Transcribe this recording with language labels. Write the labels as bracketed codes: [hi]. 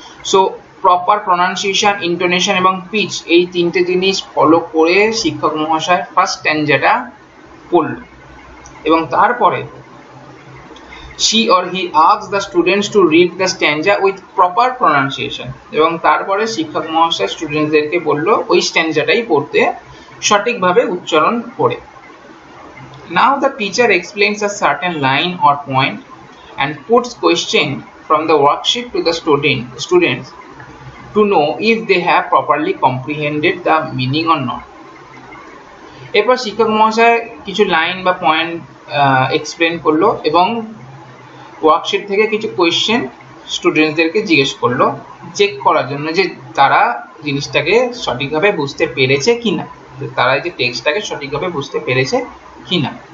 [bn] So proper pronunciation, intonation এবং pitch, এই তিনটে জিনিস ফলো করে শিক্ষক মহাশয় ফার্স্ট স্ট্যান্জাটা পড়ল, এবং তারপরে [en] she or he asks the students to read the stanza with proper pronunciation, [bn] এবং তারপরে শিক্ষক মহাশয় স্টুডেন্টদেরকে বলল ওই স্ট্যান্জাটাই পড়তে সঠিকভাবে উচ্চারণ করে। [en] Now the teacher explains a certain line or point and puts question from the worksheet to the students to know if they have properly comprehended the meaning or not. [bn] এরপর শিক্ষক মহাশয় কিছু লাইন বা পয়েন্ট এক্সপ্লেন করলো এবং worksheet থেকে কিছু question স্টুডেন্টসদেরকে জিজ্ঞেস করলো চেক করার জন্য যে তারা জিনিসটাকে সঠিকভাবে বুঝতে পেরেছে কিনা, তারা যে টেক্সটটাকে সঠিকভাবে বুঝতে পেরেছে কিনা।